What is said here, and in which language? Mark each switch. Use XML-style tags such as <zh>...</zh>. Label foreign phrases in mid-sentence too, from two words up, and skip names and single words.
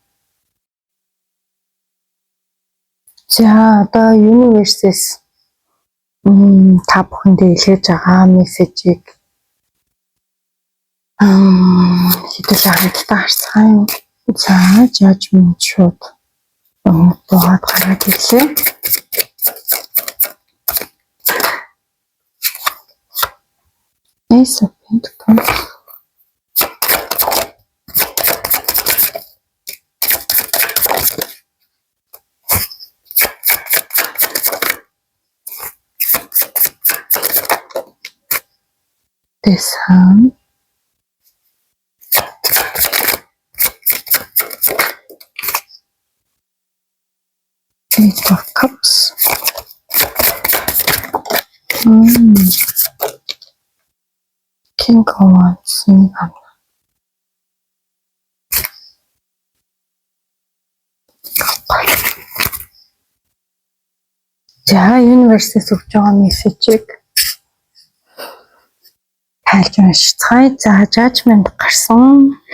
<mn>За одоо universe-с та бүхэндээ илгээж байгаа мессежийг хэдүүлээ хамтдаа харцгаая. За judgment шууд буугаад гараад ирлээ. Ace of Pentacles. The Sun. Eight of Cups. King of Wands. За universe-с өгч байгаа мессежийг тайлж уншицгаая. За judgment гарсан.</mn>